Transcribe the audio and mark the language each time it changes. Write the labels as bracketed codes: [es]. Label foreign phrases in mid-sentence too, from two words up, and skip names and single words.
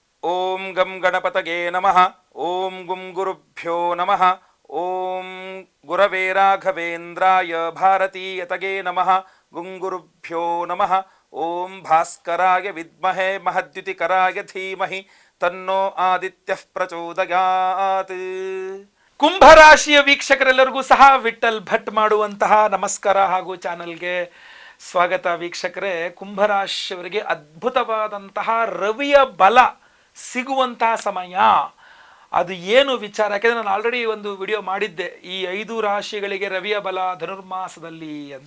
[sa] ಓಂ ಗಂ ಗಣಪತಗೆ ನಮಃ. ಓಂ ಗುಂ ಗುರುಭ್ಯೋ ನಮಃ. ಓಂ ಗುರವೇ ರಾಘವೇಂದ್ರಾಯ ಭಾರತೀಯತಗೆ ನಮಃ. ಗುಂ ಗುರುಭ್ಯೋ ನಮಃ. ಓಂ ಭಾಸ್ಕರಾಯ ವಿದ್ಮಹೇ ಮಹದ್ಯುತಿಕರಾಯ ಧೀಮಹಿ ತನ್ನೋ ಆದಿತ್ಯಃ ಪ್ರಚೋದಯಾತ್. [kn] ಕುಂಭರಾಶಿಯ ವೀಕ್ಷಕರೆಲ್ಲರಿಗೂ ಸಹ ವಿಠಲ್ ಭಟ್ ಮಾಡುವಂತಹ ನಮಸ್ಕಾರ ಹಾಗೂ ಚಾನಲ್ಗೆ ಸ್ವಾಗತ. ವೀಕ್ಷಕರೇ, ಕುಂಭರಾಶಿಯವರಿಗೆ ಅದ್ಭುತವಾದಂತಹ ರವಿಯ ಬಲ ಸಿಗುವಂತಹ ಸಮಯ. ಅದು ಏನು ವಿಚಾರ? ಯಾಕೆಂದರೆ ನಾನು ಆಲ್ರೆಡಿ ಒಂದು ವಿಡಿಯೋ ಮಾಡಿದ್ದೆ, ಈ 5 ರಾಶಿಗಳಿಗೆ ರವಿಯ ಬಲ ಧನುರ್ಮಾಸದಲ್ಲಿ ಅಂತ.